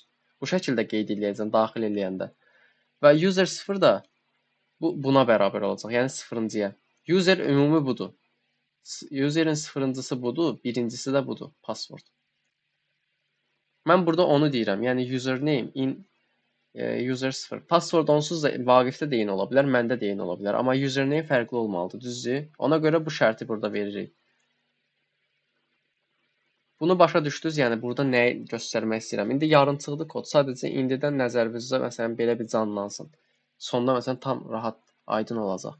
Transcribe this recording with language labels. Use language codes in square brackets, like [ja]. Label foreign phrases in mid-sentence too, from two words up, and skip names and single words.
[az] Bu şəkildə qeyd edəcəm daxil eləyəndə. Və user 0 da buna bərabər olacaq. Yəni sıfırıncıya. User ümumi budur. User'in sıfırıncısı budur, birincisi də budur, password. Mən burada onu deyirəm. Yəni [en] username in user 0. [az] Password onsuz da Vaqifdə də eyni ola bilər, məndə də eyni ola bilər. Amma username fərqli olmalıdır, düzdür? Ona görə bu şərti burada veririk. Bunu başa düşdünüz? Yəni burada nəyi göstərmək istəyirəm? İndi yarımçıqlı kod. Sadəcə indidən nəzərinizdə məsələn belə bir canlansın. Sonda məsələn tam rahat, aydın olacaq.